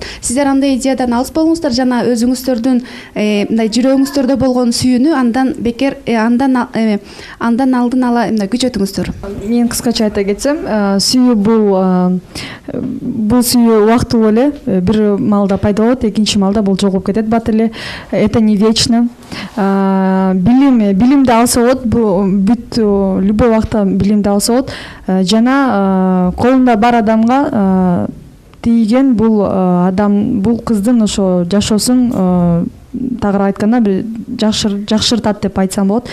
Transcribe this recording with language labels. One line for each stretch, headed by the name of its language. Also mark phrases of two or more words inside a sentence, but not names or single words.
Kyrgyz: Сиздер андай идеядан алыс болуңуздар жана өзүңүздөрдүн мындай жүрөгүңүздөрдө болгон сүйүүнү андан бекер андан алдын ала мындай күчөтүңүздөр. Мен кыскача айта кетсем, сүйүү бул сүйүү убактылуу эле, бир маалда пайда болот, экинчи маалда бул жогоп кетет бат эле.
Russian: Это не вечно.
Kyrgyz: Билимди алса болот, бүт любой убакта билимди алса болот. Жана колунда бар адамга тийген бул кыздын ошо жашоосун тагыраак айтканда бир жакшыртат деп айтсам болот.